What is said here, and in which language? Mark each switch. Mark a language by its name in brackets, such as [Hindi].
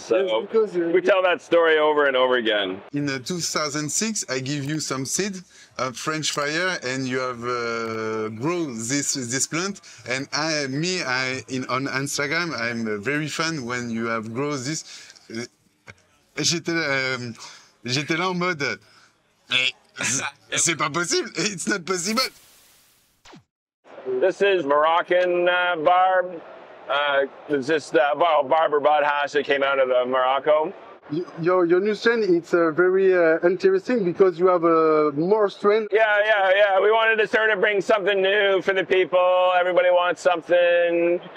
[English] So we tell that story over and over again. In 2006, I give you some seed of French Fire, and you have grown this plant. And on Instagram, I'm very fan when you have grown this. [French] J'étais là en mode, c'est pas possible. [English] It's not possible. This is Moroccan barb. It's just barber bud hash that came out of Morocco. Your new strain, it's very interesting because you have more strain. Yeah. We wanted to sort of bring something new for the people. Everybody wants something.